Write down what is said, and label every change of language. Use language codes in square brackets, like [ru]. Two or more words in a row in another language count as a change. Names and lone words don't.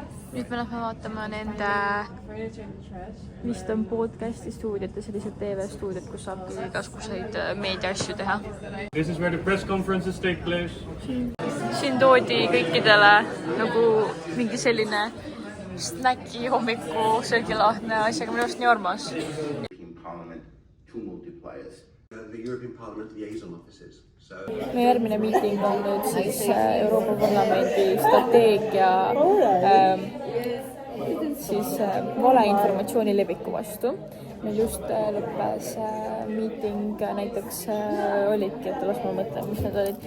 [et] nüüd me lähme vaatama nende, vist on podcasti stuudiot ja sellised TV stuudiot, kus saab igasuguseid meediaasju teha. [en] This is where the press conferences take place. [et] Siin toodi kõikidele nagu mingi selline snäki hommiku söögilahtne asi, aga minu arust nii armas. [en] Parliament to multipliers. The European Parliament liaison offices. [et] Meie järgmine miiting on nüüd siis Euroopa Parlamendi strateegia siis valeinformatsiooni leviku vastu. Meil just lõppes miiting, näiteks olidki, et las ma mõtlen, mis need olid.